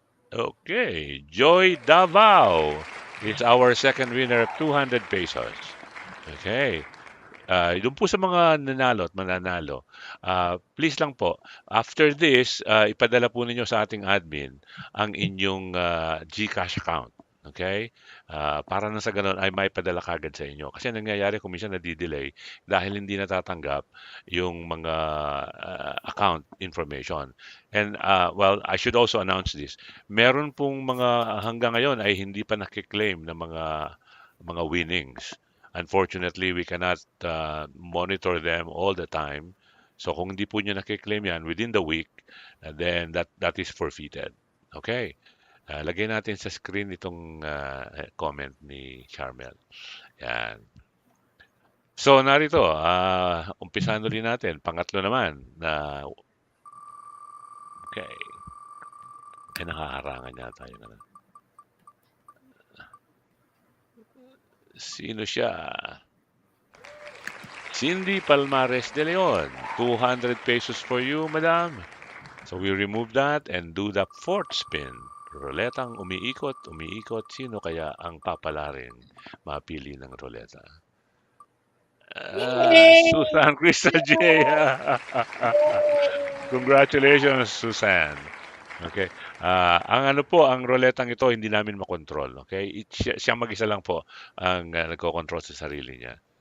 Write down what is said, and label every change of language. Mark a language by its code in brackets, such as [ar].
[en] Okay, Joy Davao is our second winner of 200 pesos. Okay. [tl] Doon po sa mga nanalo at mananalo, please lang po, [en] after this, [tl] ipadala po ninyo sa ating admin ang inyong GCash account. Okay? Para na sa ganun ay may padala kagad sa inyo. Kasi nangyayari kung minsan nadidelay dahil hindi natatanggap yung mga account information. [en] And well, I should also announce this. [tl] Meron pong mga hanggang ngayon ay hindi pa nakiklaim na mga winnings. [en] Unfortunately, we cannot monitor them all the time. [tl] So kung hindi po nyo nakiklaim yan [en] within the week, then that is forfeited. [tl] Okay. Lagay natin sa screen itong comment ni Charmel. Yan. So narito, umpisahan ulit natin. Pangatlo naman na okay. Nakaharangan yata yun. Sino siya? [en] Cindy Palmares de Leon. 200 pesos for you, madam. So we remove that and do the fourth spin. [tl] Roletang umiikot, umiikot. Sino kaya ang papalarin? Mapili ng roleta. Susan Crystal J. [en] Congratulations, Susan. Okay. [tl] Ang ano po, ang roletang ito hindi namin makontrol. Okay? Siya mag-isa lang po ang nagko-control sa sarili niya.